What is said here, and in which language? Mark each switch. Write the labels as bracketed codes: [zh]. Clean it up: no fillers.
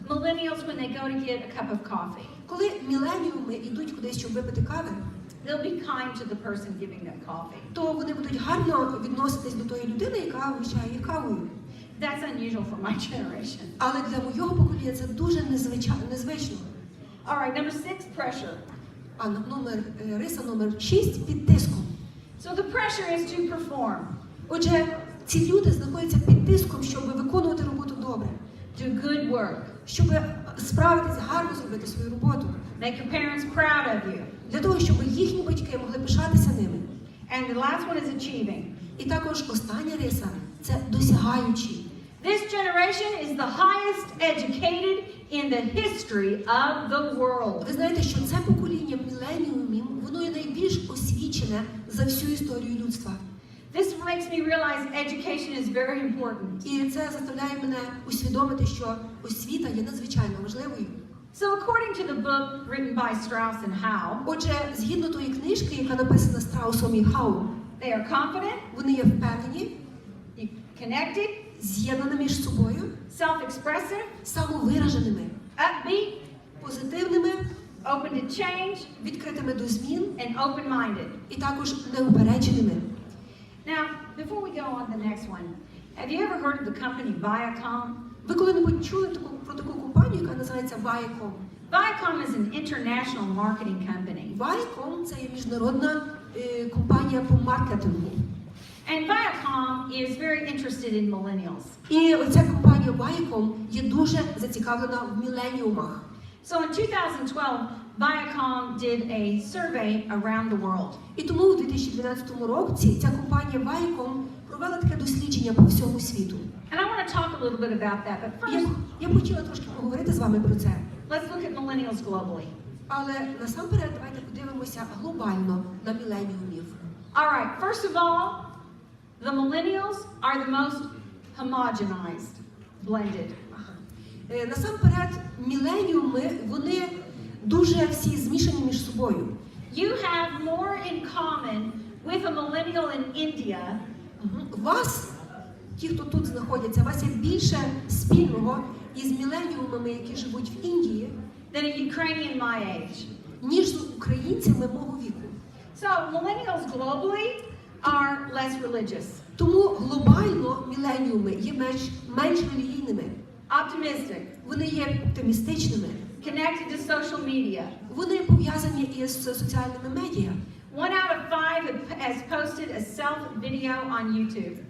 [en] Millennials, when they go to get a cup of coffee, [uk] Коли міленіуми йдуть кудись, щоб випити кави, [en] they'll be kind to the person giving them coffee. [uk] то вони будуть гарно відноситись до тої людини, яка вручає їх кавою. [en] That's unusual for my generation. [uk] Але для моєго покоління це дуже незвично. [en] All right, number 6, pressure. [uk] А риса номер 6 – під тиском. [en] So the pressure is to perform. [uk] Отже, ці люди знаходяться під тиском, щоб виконувати роботу добре. [en] Do good work. [uk] Щоб справитись, гарно зробити свою роботу. [en] Make your parents proud of you. [uk] Для того, щоб їхні батьки могли пишатися ними. [en] And the last one is achieving. [uk] І також остання риса – це досягаючі. [en] This generation is the highest educated in the history of the world. [uk] Ви знаєте, що це покоління міленіумів, воно є найбільш освічене за всю історію людства. [en] This makes me realize education is very important. [uk] І це заставляє мене усвідомити, що освіта є надзвичайно важливою. [en] So according to the book written by Strauss and Howe, [uk] Отже, згідно тої книжки, яка написана Страусом і Хау, [en] they are confident, [uk] вони є впевнені, [en] connected, [uk] з'єднані між собою, [en] self-expressive, [uk] самовираженими, [en] upbeat, [uk] позитивними, [en] open to change, [uk] відкритими до змін [en] and open-minded. [uk] і також неупередженими. [en] Now, before we go on to the next one, have you ever heard of the company Viacom? [uk] Ви коли-небудь чули про таку компанію, яка називається Viacom? [en] Viacom is an international marketing company. [uk] Viacom – це є міжнародна компанія по маркетингу. [en] And Viacom is very interested in millennials. [uk] І оця компанія Viacom є дуже зацікавлена в міленіумах. [en] So in 2012, Viacom did a survey around the world. [uk] І тому у 2012 році ця компанія Viacom провела таке дослідження по всьому світу. [en] And I want to talk a little bit about that, but first, [uk] Я б хотіла трошки поговорити з вами про це. [en] let's look at millennials globally. [uk] Але насамперед давайте подивимося глобально на міленіумів. [en] All right, first of all, the millennials are the most homogenized, blended. [uk] Насамперед, міленіуми, вони дуже всі змішані між собою. [en] You have more in common with a millennial in India [uk] Вас, ті, хто тут знаходяться, вас є більше спільного із міленіумами, які живуть в Індії, [en] than a Ukrainian my age. [uk] ніж з українцями мого віку. [en] So millennials globally are less religious, [uk] Тому глобально міленіуми є менш релігійними. [en] optimistic, [uk] Вони є оптимістичними. [en] connected to social media. [uk] Вони пов'язані із соціальними медіа. [en] 1 out of 5 has posted a self video on YouTube.